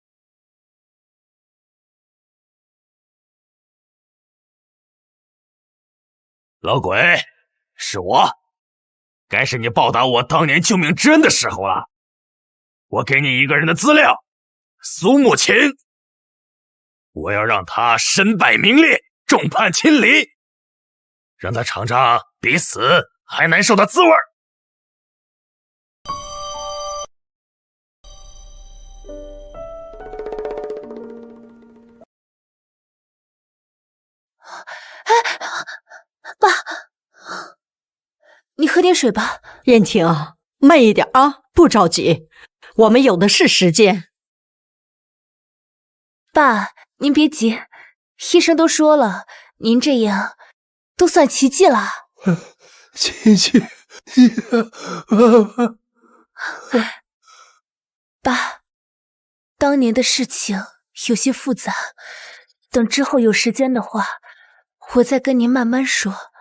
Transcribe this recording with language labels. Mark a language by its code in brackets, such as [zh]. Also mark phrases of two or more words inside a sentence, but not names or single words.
[zh] 老鬼，是我，該是你報答我當年救命之恩的時候了。我給你一個人的資料，蘇慕晴，我要讓他身敗名裂，眾叛親離，讓他嘗嘗比死還難受的滋味。爸，你喝点水吧。燕婷，慢一点啊，不着急，我们有的是时间。爸，您別急，醫生都說了，您這樣都算奇蹟了。奇蹟。爸，當年的事情有些複雜，等之後有時間的話，我再跟您慢慢說。